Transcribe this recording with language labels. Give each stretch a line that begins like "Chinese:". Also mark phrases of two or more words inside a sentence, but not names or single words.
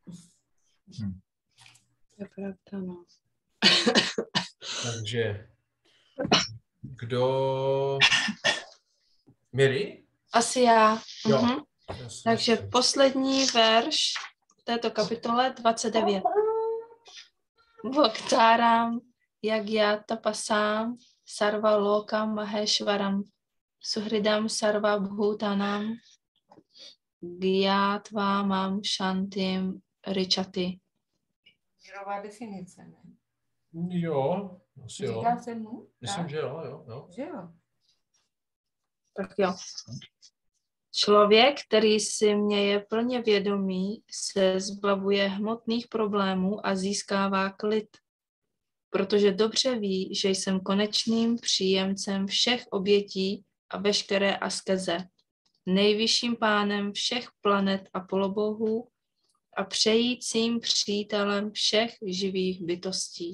Czech: To je pravda, no. Takže kdo... Miri? Asi já. Jo. Takže poslední verš v této kapitole 29.
Sanskrit: भोक्तारं यज्ञ तपसां सर्व लोक महेश्वरम् सुहृदं सर्व भूतानां ज्ञात्वा मां शान्तिम् ऋच्छति.
Czech: Mírová definice, ne? Jo, asi jo. Říká se mu? Myslím, že jo. Že jo. Tak jo. Člověk, který si mě je plně vědomý, se zbavuje hmotných problémů a získává klid, protože dobře ví, že jsem konečným příjemcem všech obětí a veškeré askeze, nejvyšším pánem všech planet a polobohů a přejícím přítelem všech živých bytostí.